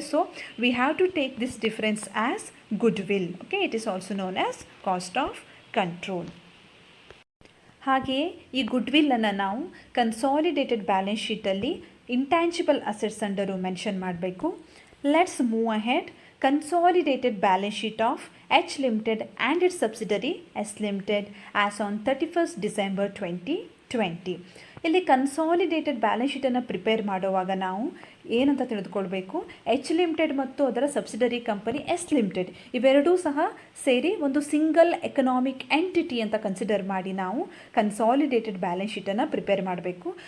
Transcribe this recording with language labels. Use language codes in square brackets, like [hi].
[en] So we have to take this difference as good will. Okay, it is also known as cost of control. [kn] ಹಾಗೆಯೇ ಈ good ವಿಲ್ಲನ್ನು ನಾವು consolidated balance ಶೀಟಲ್ಲಿ intangible assets under mention ಮಾಡಬೇಕು. [en] Let's move ahead. Consolidated balance sheet of H Limited and its subsidiary S Limited as on 31st December 2020. [kn] ಇಲ್ಲಿ consolidated balance ಶೀಟನ್ನು prepare ಮಾಡುವಾಗ ನಾವು ಏನಂತ ತಿಳಿದುಕೊಳ್ಬೇಕು, H limited ಮತ್ತು ಅದರ ಸಬ್ಸಿಡರಿ ಕಂಪನಿ ಎಸ್ ಲಿಮಿಟೆಡ್ ಇವೆರಡೂ ಸಹ ಸೇರಿ ಒಂದು ಸಿಂಗಲ್ ಎಕನಾಮಿಕ್ ಎಂಟಿಟಿ ಅಂತ ಕನ್ಸಿಡರ್ ಮಾಡಿ ನಾವು ಕನ್ಸಾಲಿಡೇಟೆಡ್ ಬ್ಯಾಲೆನ್ಸ್ ಶೀಟನ್ನು ಪ್ರಿಪೇರ್ ಮಾಡಬೇಕು.